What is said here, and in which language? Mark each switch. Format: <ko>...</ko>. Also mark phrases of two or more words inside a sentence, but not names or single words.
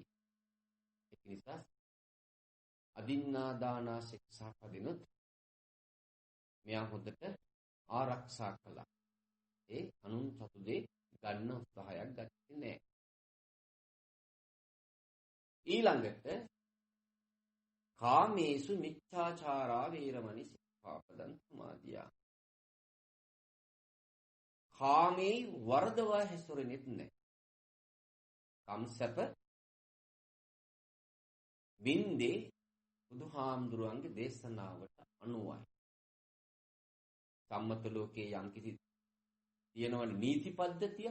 <si>ඒක නිසා අදින්නාදානා ශික්ෂාපදිනුත් මෙයා හොඳට ආරක්ෂා කළා. ඒ අනුන් සතු දේ ගන්න උත්සාහයක් ගත්තේ නැහැ.</si> <pi>ඊළඟට කාමේසු මිච්ඡාචාරා වේරමණී සික්ඛාපදං සමාදියා.</pi> <si>කාමේ වර්ධවා හැසිරෙන්නේ නැහැ. කම්සප වින්දේ බුදුහාමුදුරුවන්ගේ දේශනාවට අනුවයි. සම්මත ලෝකයේ යම්කිසි තියෙනවනේ නීති පද්ධතිය.</si>